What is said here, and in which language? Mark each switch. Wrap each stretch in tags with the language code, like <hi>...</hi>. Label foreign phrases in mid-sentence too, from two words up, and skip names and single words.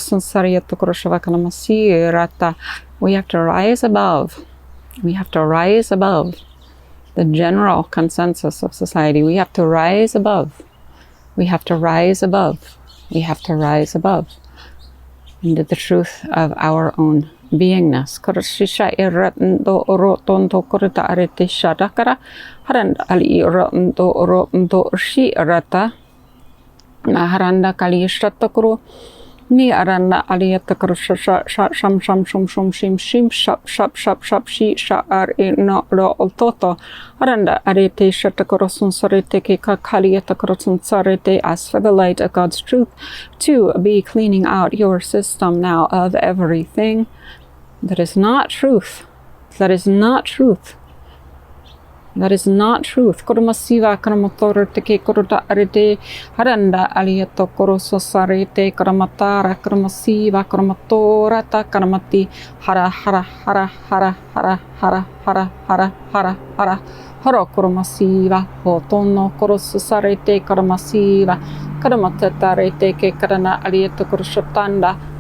<en>We have to rise above. We have to rise above the general consensus of society. We have to rise above. We have to rise above. We have to rise above into the truth of our own beingness. Maharanda Kali Shatakuru Ni Aranda Aliyata Sham Shim Shap Shi Shar no Ro Toto Aranda Arete Shatakorosun Sarete Kakaliata Korosun Sarete. Ask for the light of God's truth to be cleaning out your system now of everything that is not truth. That is not truth. That is not truth. Kurumasiva Karamotor Teke Kuruta Arete Haranda Aliato Korososarete Karamatara Kuramasiva Karamatora Karamati Hara Hara Hara Hara Hara Hara Hara Hara Hara Hara Hara Kurumasiva Hotono Korososarete Karamasiva Karamatarete Karana Aliato Kurushatanda</en>